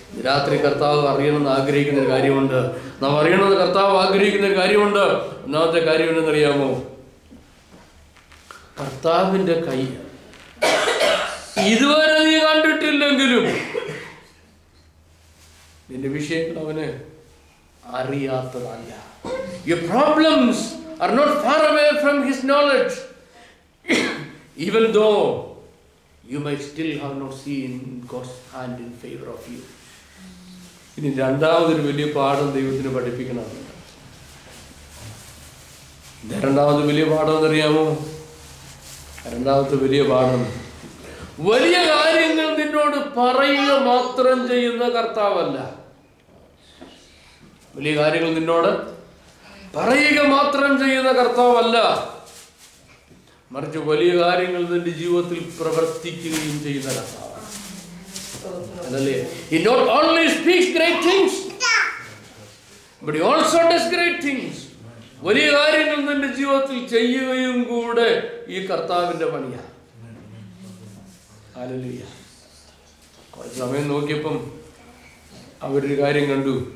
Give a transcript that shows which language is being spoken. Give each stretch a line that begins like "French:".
Malayalam: രാത്രി കർത്താവ് അറിയണമെന്ന് ആഗ്രഹിക്കുന്ന ഒരു കാര്യമുണ്ട്. നാം അറിയണമെന്ന് കർത്താവ് ആഗ്രഹിക്കുന്ന ഒരു കാര്യമുണ്ട്. ഒന്നാമത്തെ കാര്യം എന്തെന്നറിയാമോ? കർത്താവിൻ്റെ കൈ ഇതുവരെ നീ കണ്ടിട്ടില്ലെങ്കിലും നിന്റെ വിഷയങ്ങൾ അവന് അറിയാത്തതല്ല.
English: Your problems are not far away from his knowledge, even though you might still have not seen God's hand in favor of you.
Malayalam: ഇനി രണ്ടാമതൊരു വലിയ പാഠം ദൈവത്തിന് പഠിപ്പിക്കണമെന്നുണ്ട്. രണ്ടാമത് വലിയ പാഠം എന്നറിയാമോ? രണ്ടാമത്തെ വലിയ പാഠം, വലിയ കാര്യങ്ങൾ നിന്നോട് പറയുക മാത്രം ചെയ്യുന്ന കർത്താവല്ല. വലിയ കാര്യങ്ങൾ നിന്നോട് പറയുക മാത്രം ചെയ്യുന്ന കർത്താവല്ല, മറിച്ച് വലിയ കാര്യങ്ങൾ നിന്റെ ജീവിതത്തിൽ പ്രവർത്തിക്കുകയും ചെയ്യുന്ന കർത്താവാണ്. അതല്ലേ?
English: He not only speaks great things, but he also does great things.
Malayalam: വലിയ കാര്യങ്ങൾ നിന്റെ ജീവിതത്തിൽ ചെയ്യുകയും കൂടെ ഈ കർത്താവിന്റെ പണിയാണ്. ഹല്ലേലൂയ. കുറച്ച് സമയം നോക്കിയപ്പം അവരൊരു കാര്യം കണ്ടു.